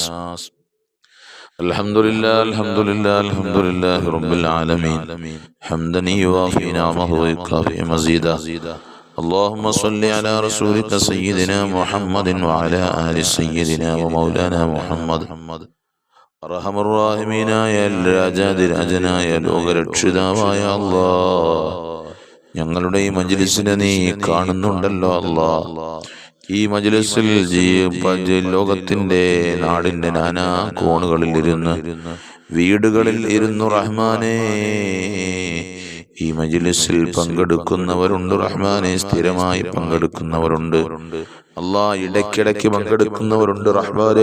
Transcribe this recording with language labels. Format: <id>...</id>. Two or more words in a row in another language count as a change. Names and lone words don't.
<ar>الحمد لله رب العالمين حمدا يوافي نعمه ويكافئ مزيدا. اللهم صل على رسولك سيدنا محمد وعلى آل سيدنا ومولانا محمد. أرحم الراحمين يا</ar> <ml>രാജാതിരാജനായ ലോകരക്ഷിതാവായ അല്ലാഹ്, ഞങ്ങളുടെ ഈ മജ്ലിസിനെ നീ കാണുന്നുണ്ടല്ലോ അല്ലാഹ്. ഈ മജ്ലിസിൽ ലോകത്തിന്റെ നാടിന്റെ നാനാ കോണുകളിൽ ഇരുന്ന്, വീടുകളിൽ ഇരുന്നു റഹ്മാനേ ഈ മജ്ലിസിൽ പങ്കെടുക്കുന്നവരുണ്ട് റഹ്മാനെ, സ്ഥിരമായി പങ്കെടുക്കുന്നവരുണ്ട് അല്ലാഹ്, ഇടയ്ക്കിടയ്ക്ക് പങ്കെടുക്കുന്നവരുണ്ട് റഹ്മാനെ.</ml>